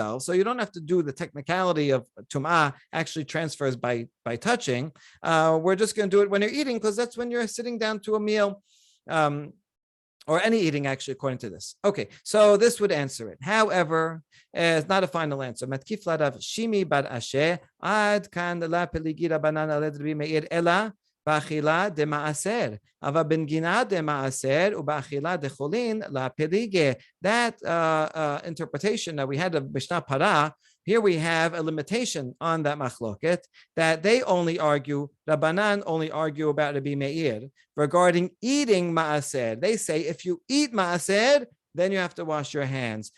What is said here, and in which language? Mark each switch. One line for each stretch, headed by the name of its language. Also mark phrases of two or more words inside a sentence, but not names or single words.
English: So you don't have to do the technicality of Tumah actually transfers by touching. We're just going to do it when you're eating, because that's when you're sitting down to a meal, or any eating actually, according to this. Okay, so this would answer it. However, it's not a final answer.
Aramaic: מתקיף לה רב שימי בר אשי עד כאן לא פליגי רבנן עליה דרבי מאיר אלא באכילה דמעשר אבל בנגיעה דמעשר ובאכילה דחולין לא פליגי.
English: That interpretation that we had of Mishnah Para, here we have a limitation on that machloket, that they only argue, Rabbanan only argue about Rabbi Meir regarding eating maaser. They say if you eat maaser, then you have to wash your hands.